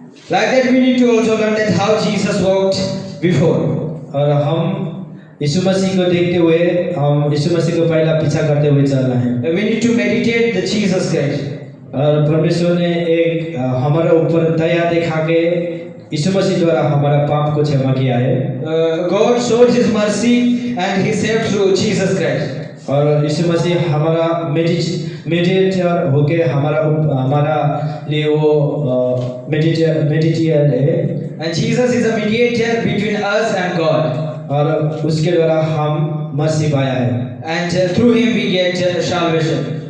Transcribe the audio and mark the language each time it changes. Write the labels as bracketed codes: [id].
[en] Like that we need to also learn that how Jesus walked before. [hi] और हम यीशु मसीह को देखते हुए हम यीशु मसीह को पहला पीछा करते हुए चलना है। [en] We need to meditate the Jesus Christ. [hi] और परमेश्वर ने एक हमारे ऊपर दया दिखा के यीशु मसीह द्वारा हमारा पाप को क्षमा किया है। [en] God showed His mercy and He saved through Jesus Christ. [hi] और यीशु मसीह हमारा मेडिएटर होके हमारा लिए वो मेडिएटर है। [en] And Jesus is a mediator between us and God. [hi] और उसके द्वारा हम मसीह पाया है। [en] And through Him we get salvation.